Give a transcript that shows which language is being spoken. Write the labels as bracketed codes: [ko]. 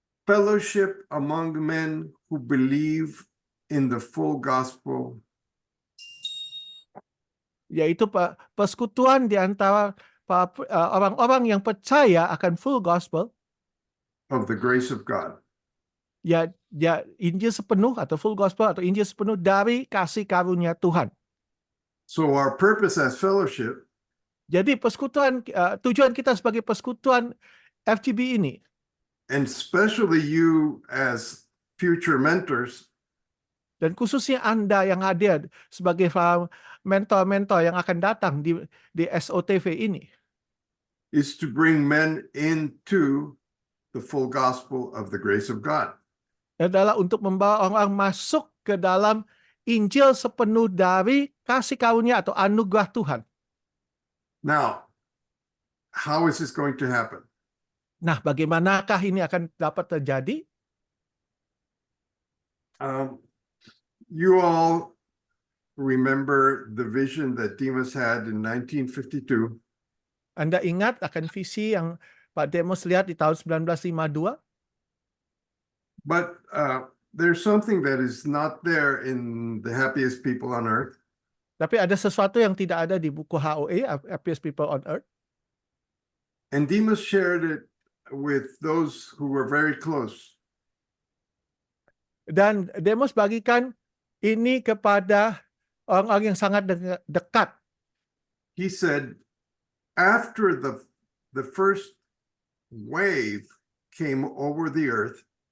[en] fellowship among men who believe in the full gospel [id] yaitu persekutuan di antara orang-orang yang percaya akan full gospel [en] of the grace of God. [id] ya Injil sepenuh atau full gospel atau Injil sepenuh dari kasih karunia Tuhan. [en] So our purpose as fellowship [id] Jadi persekutuan tujuan kita sebagai persekutuan FGB ini, [en] and especially you as future mentors [id] dan khususnya Anda yang hadir sebagai mentor-mentor yang akan datang di SOTV ini, [en] is to bring men into the full gospel of the grace of God. [id] adalah untuk membawa orang-orang masuk ke dalam Injil sepenuh dari kasih karunia atau anugerah Tuhan. [en] Now, how is this going to happen? [id] Nah, bagaimanakah ini akan dapat terjadi? [en] You all remember the vision that Demas had in 1952. [id] Anda ingat akan visi yang Pak Demos lihat di tahun 1952? [en] But there's something that is not there in the happiest people on earth. [id] Tapi ada sesuatu yang tidak ada di buku HOA, Happiest People on Earth. [en] And Demas shared it with those who were very close. [id] Dan Demos bagikan ini kepada orang-orang yang sangat dekat. [en] He said, after the first wave came over the earth,